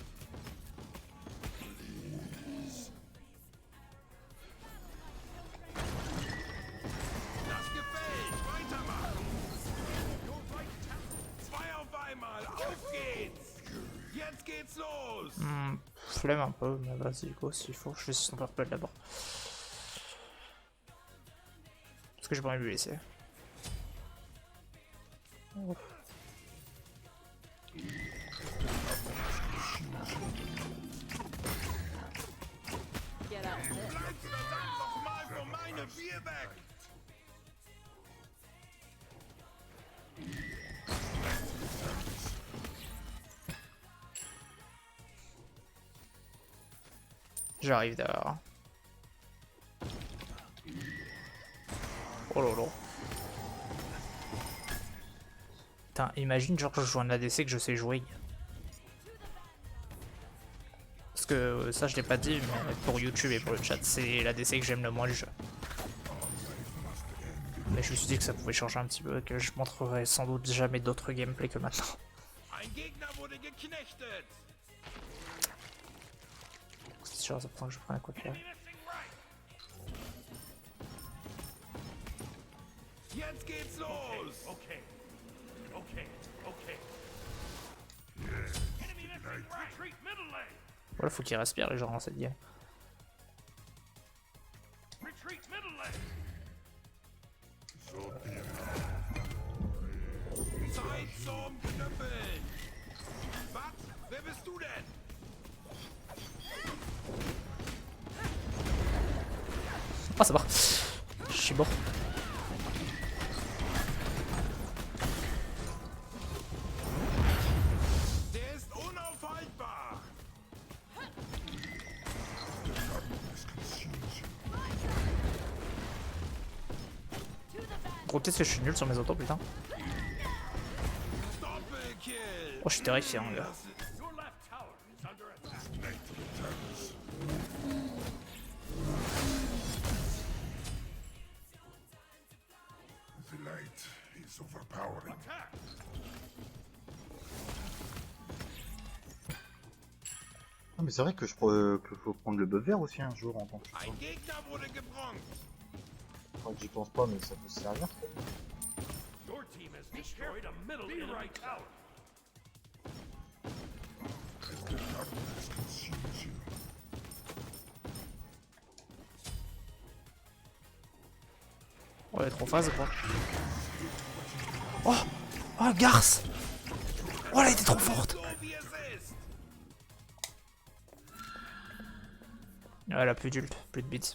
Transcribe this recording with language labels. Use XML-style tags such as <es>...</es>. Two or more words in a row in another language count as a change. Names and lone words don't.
<de>Das gefällt. Weitermachen. Zwei auf einmal. Auf geht's. Jetzt geht's los.</de> <fr>Flemme un peu, mais vas-y, go s'il faut. Je vais son purple d'abord. Parce que j'ai pas envie de lui laisser. Ouf.</fr> <en>Get out of this.</en> <de>Bleibst verdammt nochmal von meinem Bier weg.</de> <fr>J'arrive derrière. Oh lolo. Putain, imagine genre je joue un ADC que je sais jouer. Parce que ça je l'ai pas dit, mais pour YouTube et pour le chat, c'est la DC que j'aime le moins le jeu. Mais je me suis dit que ça pouvait changer un petit peu, que je montrerai sans doute jamais d'autres gameplay que maintenant.</fr> <de>Ein Gegner wurde geknechtet.</de> <fr>C'est sûr, ça prend que je prenne un coup de pied.</fr> <de>Jetzt geht's los.</de> <fr>Okay. Voilà, faut qu'ils respirent les gens dans cette game.</fr> <de>Zeit zum Knüppeln. Was? Wer bist du denn?</de> <fr>Ah, ça va. Je suis mort.</fr> <de>Der ist unaufhaltbar.</de> <fr>Gros, qu'est-ce que je suis nul sur mes autos, putain.</fr> <de>Doppelkill.</de> <fr>Oh, je suis terrifié, hein, gars.</fr> <en>The light is overpowering.</en> <fr>Ah, mais c'est vrai que que faut prendre le buff vert aussi un jour en tant que</fr> <de>Ein Gegner wurde gebronzt.</de> <fr>Enfin, j'y pense pas, mais ça peut servir.</fr> <en>Your team has destroyed a middle enemy tower. As the darkness consumes you.</en> <fr>Oh, elle est trop phase, quoi. Oh! Oh, Garce! Oh, elle a été trop forte!</fr> <de>So wie es ist.</de> <fr>Ouais, elle a plus d'ult, plus de bits.</fr>